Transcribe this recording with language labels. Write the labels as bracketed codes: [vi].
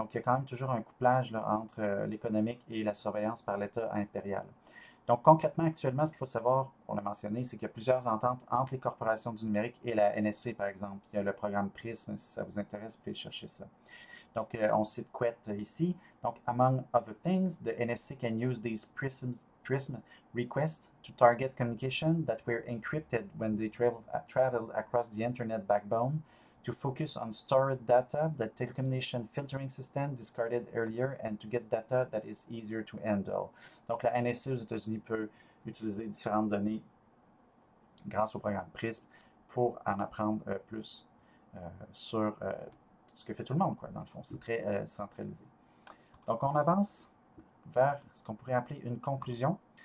[fr] Donc, il y a quand même toujours un couplage là, entre l'économique et la surveillance par l'État impérial. Donc, concrètement, actuellement, ce qu'il faut savoir, on l'a mentionné, c'est qu'il y a plusieurs ententes entre les corporations du numérique et la NSC, par exemple. Il y a le programme PRISM, si ça vous intéresse, vous pouvez chercher ça. Donc, on cite Quet ici. [en] Donc, among other things, the NSC can use these PRISM requests to target communication that were encrypted when they traveled across the Internet backbone to focus on stored data that telecommunication filtering system discarded earlier and to get data that is easier to handle. [fr] Donc, la NSC aux États-Unis peut utiliser différentes données grâce au programme PRISM pour en apprendre plus sur ce que fait tout le monde, quoi, dans le fond. C'est très centralisé. Donc, on avance vers ce qu'on pourrait appeler une conclusion.